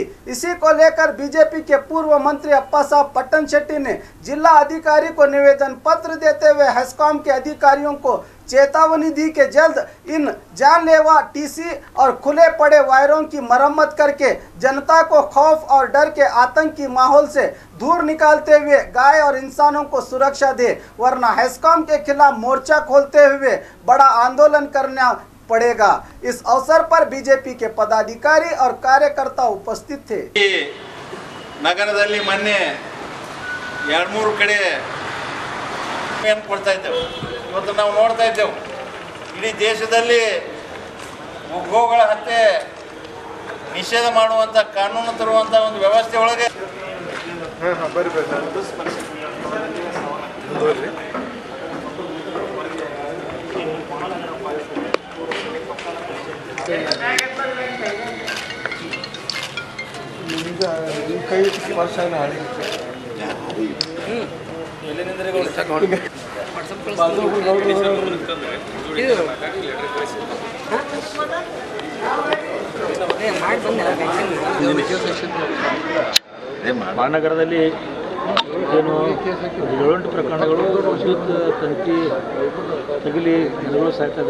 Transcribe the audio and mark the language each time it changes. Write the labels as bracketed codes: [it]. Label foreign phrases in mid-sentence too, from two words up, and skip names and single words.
[hi] इसी को लेकर बीजेपी के पूर्व मंत्री अप्पा साहब पट्टन शेट्टी ने जिला अधिकारी को निवेदन पत्र देते हुए हेस्कॉम के अधिकारियों को चेतावनी दी कि जल्द इन जानलेवा टीसी और खुले पड़े वायरों की मरम्मत करके जनता को खौफ और डर के आतंकी माहौल से दूर निकालते हुए गाय और इंसानों को सुरक्षा दे, वरना हेस्कॉम के खिलाफ मोर्चा खोलते हुए बड़ा आंदोलन करना पड़ेगा। इस अवसर पर बीजेपी के पदाधिकारी और कार्यकर्ता उपस्थित थे। [kn] ನಗರದಲ್ಲಿ ಮೊನ್ನೆ 2-3 ಕಡೆ ಏನು ಕೊಡ್ತಾ ಇದ್ದೇವೆ। ಇವತ್ತು ನಾವು ನೋಡ್ತಾ ಇದ್ದೇವೆ ಇಡೀ ದೇಶದಲ್ಲಿ ಗೋಗಳ ಹತ್ಯೆ ನಿಷೇಧ ಮಾಡುವಂತ ಕಾನೂನು ತರುವಂತ ಒಂದು ವ್ಯವಸ್ಥೆ ಒಳಗೆ [hi] कई वर्षान [kn] ಮಹಾನಗರದಲ್ಲಿ ಏನು 7 ಪ್ರಕರಣಗಳು ವಿದ್ಯುತ್ ತಂತಿ ತಗುಲಿ ಜನಗಳು ಸಾಯ್ತದೆ।